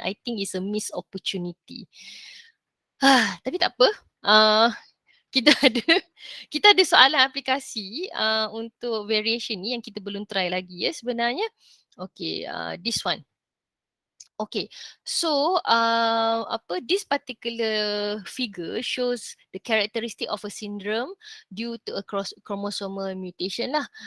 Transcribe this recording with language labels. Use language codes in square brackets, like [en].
[en] I think it's a missed opportunity. [ms] Tapi tak apa. Kita ada kita ada soalan aplikasi untuk variation ni yang kita belum try lagi ya sebenarnya. [en] Okay, this one. Okay, so this particular figure shows the characteristic of a syndrome due to a chromosomal mutation lah.